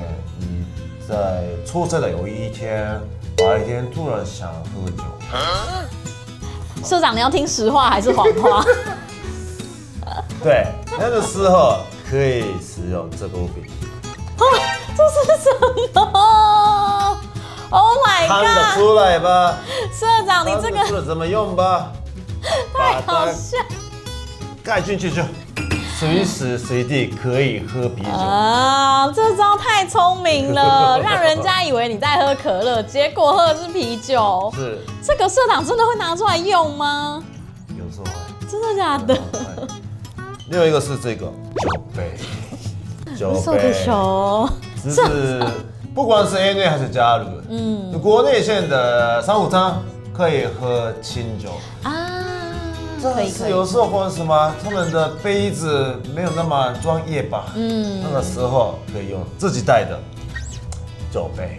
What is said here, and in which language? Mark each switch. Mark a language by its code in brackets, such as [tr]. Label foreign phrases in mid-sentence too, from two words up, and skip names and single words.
[zh] 你在出差的有一天，白天突然想喝酒。社长，你要听实话还是谎话？对，那个时候可以使用这个物品。这是什么 ？ [en] Oh my god！ [zh] 看得出来吧？社长，你这个怎么用吧？太好笑。盖进去就随时随地可以喝啤酒啊！这招太聪明了，让人家以为你在喝可乐，结果喝的是啤酒。是。这个社长真的会拿出来用吗？有时候会。真的假的？另外一个是这个酒杯。 [ja] そうでしょ。 [zh] 只是不管是 ANA 还是加入，国内线的商务舱可以喝清酒啊，可以。有时候或什么，他们的杯子没有那么专业吧，那个时候可以用自己带的酒杯。